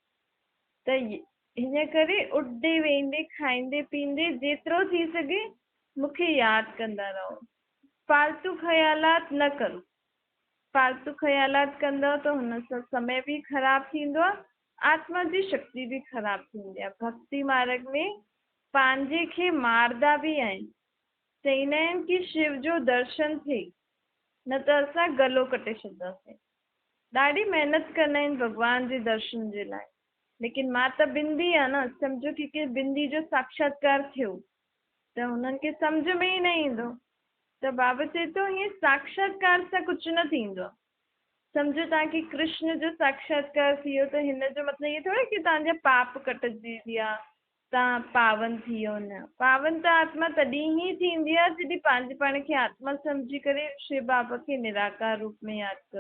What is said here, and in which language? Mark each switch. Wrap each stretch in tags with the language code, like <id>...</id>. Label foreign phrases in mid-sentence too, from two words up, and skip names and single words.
<sd>त हिन करे उठदे वेंदे खाईंदे पीअंदे जेतिरो थी सघे मूंखे यादि कंदा रहो। फालतू ख़्यालात न करो। फालतू ख़्यालात कंदव त हुन सां समय बि ख़राबु थींदो आहे, आत्मा जी शक्ति बि ख़राबु थींदी आहे। भक्ति मार्ग में पंहिंजे खे मारदा बि आहिनि। चईंदा आहिनि कि शिव जो दर्शन थिए न त असां गलो कटे छॾंदासीं। ॾाढी महिनत कंदा आहिनि भॻवान जे दर्शन जे लाइ। लेकिन मां त बिंदी आहे न, सम्झो कि बिंदी जो साक्षात्कार थियो त हुननि खे सम्झ में ई न ईंदो। त बाबा चए थो हीअं साक्षात्कार सां कुझु न थींदो। सम्झो तव्हांखे कृष्ण जो साक्षात्कार थी वियो त हिन जो मतिलबु इहो थोड़े कि तव्हांजा पाप कटिजी विया, तव्हां पावन थी वियो। न, पावन त आत्मा तॾहिं ई थींदी आहे जॾहिं पंहिंजे पाण खे आत्मा सम्झी करे शिव बाबा खे निराकार रूप में यादि करो।</sd>